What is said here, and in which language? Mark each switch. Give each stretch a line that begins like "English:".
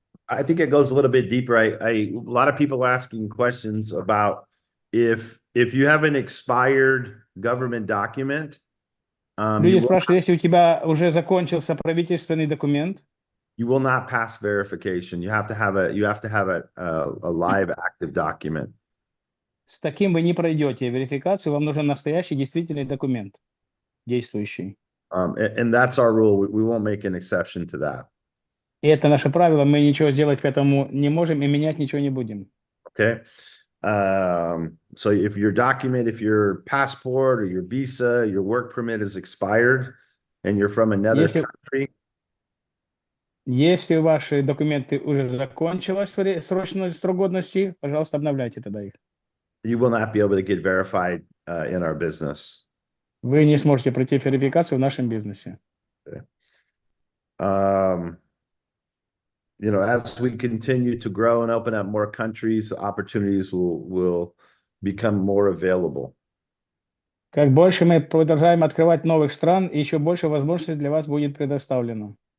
English: I think it goes a little bit deeper. A lot of people asking questions about if you have an expired government document.
Russian: Люди спрашивают, если у тебя уже закончился правительственный документ,
English: you will not pass verification. You have to have a live active document.
Russian: с таким вы не пройдете верификацию, вам нужен настоящий действительный документ, действующий.
English: And that's our rule. We won't make an exception to that.
Russian: И это наше правило, мы ничего сделать к этому не можем и менять ничего не будем.
English: Okay. So if your document, if your passport or your visa, your work permit is expired and you're from another country.
Russian: Если ваши документы уже закончилась срок годности, пожалуйста, обновляйте тогда их.
English: You will not be able to get verified in our business.
Russian: Вы не сможете пройти верификацию в нашем бизнесе.
English: Okay. As we continue to grow and open up more countries, opportunities will become more available.
Russian: Как больше мы продолжаем открывать новых стран, еще больше возможностей для вас будет предоставлено.